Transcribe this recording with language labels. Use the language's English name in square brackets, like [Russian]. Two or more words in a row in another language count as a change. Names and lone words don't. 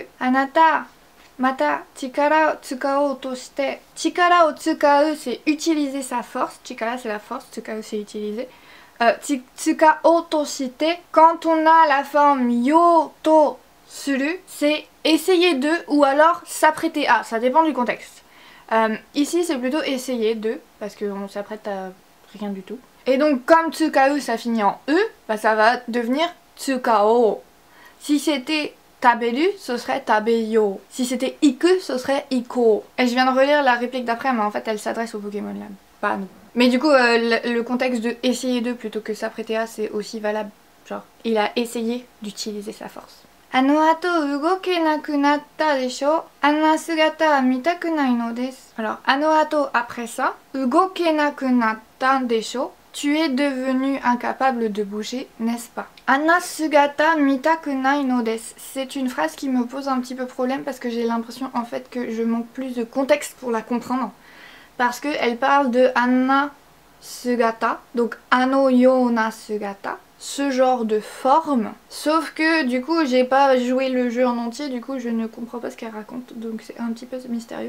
[Japanese] Anata, また、力を使おうとして. 力を使おう, [French] c'est utiliser sa force. Chikara, c'est la force. Tsukao, c'est utiliser. [Japanese] 使おうとして, [French] quand on a la forme [Japanese] ようとする, [French] c'est essayer de ou alors s'apprêter à. Ça dépend du contexte. Ici, c'est plutôt essayer de, parce qu'on s'apprête à rien du tout. Et donc, comme tsukao, ça finit en e, bah, ça va devenir tsukao. Si c'était taberu, ce serait tabeyo. Si c'était iku, ce serait iko. Et je viens de relire la réplique d'après, mais en fait elle s'adresse au Pokémon là, pas à nous. Mais du coup, le contexte de essayer de plutôt que s'apprêter à, c'est aussi valable. Genre, il a essayé d'utiliser sa force. [Japanese] あの後動けなくなったでしょう. あんな姿は見たくないのです. [French] Alors, [Japanese] あの後, [French] après ça, [Japanese] 動けなくなったでしょう. [French] Tu es devenu incapable de bouger, n'est-ce pas? [Japanese] あんな姿見たくないのです. [French] C'est une phrase qui me pose un petit peu problème parce que j'ai l'impression en fait que je manque plus de contexte pour la comprendre. Parce qu'elle parle de [Japanese] あんな姿, [French] donc [Japanese] あのような姿, [French] ce genre de forme. Sauf que du coup j'ai pas joué le jeu en entier, du coup je ne comprends pas ce qu'elle raconte, donc c'est un petit peu mystérieux.